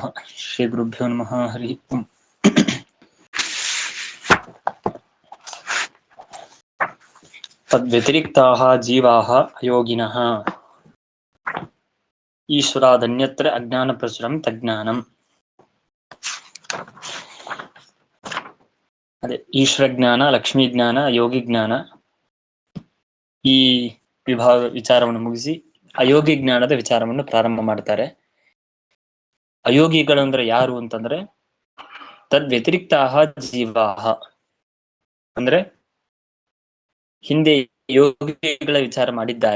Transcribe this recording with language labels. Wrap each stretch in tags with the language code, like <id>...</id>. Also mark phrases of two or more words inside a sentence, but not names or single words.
<sa>श्रीगुरुभ्यो नमः. हरि ओम्. तद्व्यतिरिक्ताः जीवाः अयोगिनः ईश्वरादन्यत्र अज्ञानप्रचुरं तज्ज्ञानम्.</sa> <kn>ಅದೇ ಈಶ್ವರ ಜ್ಞಾನ, ಲಕ್ಷ್ಮೀ ಜ್ಞಾನ, ಯೋಗಿ ಜ್ಞಾನ ಈ ವಿಚಾರವನ್ನು ಮುಗಿಸಿ ಅಯೋಗಿ ಜ್ಞಾನದ ವಿಚಾರವನ್ನು ಪ್ರಾರಂಭ ಮಾಡ್ತಾರೆ. ಅಯೋಗಿಗಳು ಅಂದ್ರೆ ಯಾರು ಅಂತಂದ್ರೆ</kn> <sa>ತದ್ವ್ಯತಿರಿಕ್ತಾಹ ಜೀವಾಹ</sa> <kn>ಅಂದ್ರೆ ಹಿಂದೆ ಯೋಗಿಗಳ ವಿಚಾರ ಮಾಡಿದ್ದಾರೆ.</kn>